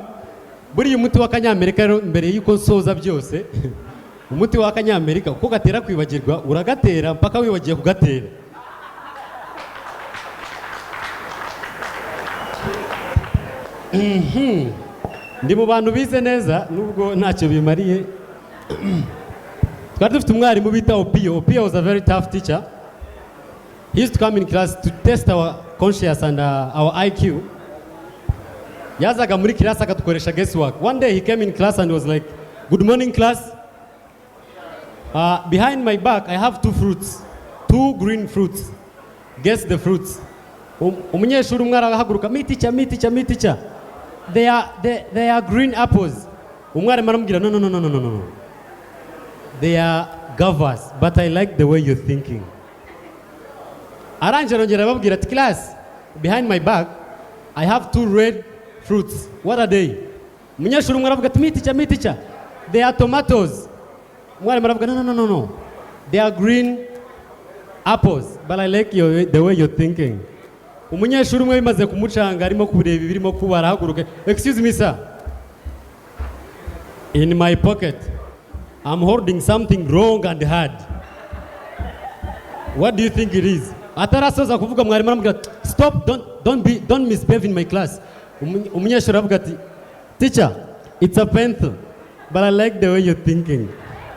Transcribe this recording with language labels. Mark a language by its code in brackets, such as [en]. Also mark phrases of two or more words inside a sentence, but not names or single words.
[rw] Buri umuti w'akanyamerika rero mbere yuko nsoza byose umuti w'akanyamerika uko gatera kwibagirwa uragatera mpaka wibagiye kugatera. Ndi mu bantu bize neza nubwo ntacyo bimariye. Twari dufite umwarimu bita Opio. [en] Opio was a very tough teacher. He used to come in class to test our conscience and our IQ. [rw] Yazaga muri class akatukoresha guesswork. [en] One day he came in class and was like, "Good morning class. Behind my back I have two green fruits. Guess the fruits." [rw] Umunyeshuri umwe arahaguruka, [en] "Me teacher. They are green apples." [rw] Umwarimu aramubwira, "No. [en] They are guavas, but I like the way you're thinking." [rw] Arangije arongera ababwira ati, [en] "Class, behind my back I have two red fruits. What are they?" [rw] Umunyeshuri umwe aravuga ati, [en] "Me teacher. They are tomatoes." [rw] Umwarimu aravuga, "No. [en] They are green apples, but I like the way you're thinking." [rw] Umunyeshuri umwe bimaze kumucanga arimo kureba ibirimo kuba arahaguruka, [en] "Excuse me sir. In my pocket I'm holding something wrong and hard. What do you think it is?" [rw] Atarasoza kuvuga mwarimu aramubwira, [en] "Stop, don't misbehave in my class." [rw] Umunyeshuri aravuga ati, [en] "Teacher, it's a pencil, but I like the way you're thinking."